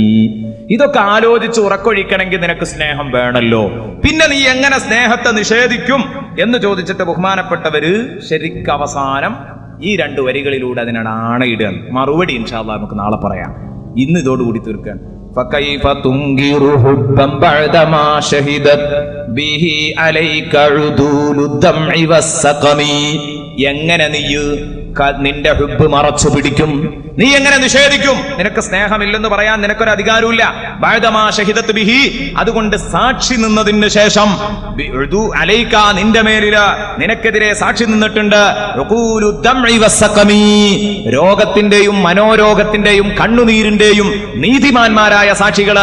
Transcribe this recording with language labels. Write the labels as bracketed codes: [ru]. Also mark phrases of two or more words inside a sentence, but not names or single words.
[ml] ഇതൊക്കെ ആലോചിച്ച് ഉറക്കൊഴിക്കണമെങ്കിൽ നിനക്ക് സ്നേഹം വേണല്ലോ. പിന്നെ നീ എങ്ങനെ സ്നേഹത്തെ നിഷേധിക്കും എന്ന് ചോദിച്ചിട്ട് ബഹുമാനപ്പെട്ടവര് ശരിക്കും അവസാനം ഈ 2 വരികളിലൂടെ അതിനാണ് ആണയിടുക. മറുപടി [ar] إن شاء الله [ml] നമുക്ക് നാളെ പറയാം. ഇന്ന് ഇതോടുകൂടി തീർക്കാൻ. [ar] فكيف تنكر حبا بعدما شهدت به عليك عدول الدمع والسقم. [ml] എങ്ങനെ നീ നിന്റെ ഹുബ്ബ് മറച്ചു പിടിക്കും? നീ എങ്ങനെ നിഷേധിക്കും? നിനക്ക് സ്നേഹമില്ലെന്ന് പറയാൻ നിനക്കൊരു അധികാരമില്ല. [ar] بعدما شهدت به, [ml] അതുകൊണ്ട് സാക്ഷി നിന്നതിന് ശേഷം അലൈക, നിന്റെ മേലില് നിനക്കെതിരെ സാക്ഷി നിന്നിട്ടുണ്ട് [ar] عدول الدمع والسقم, [ml] രോഗത്തിന്റെയും മനോരോഗത്തിന്റെയും കണ്ണുനീരിന്റെയും നീതിമാന്മാരായ സാക്ഷികള്.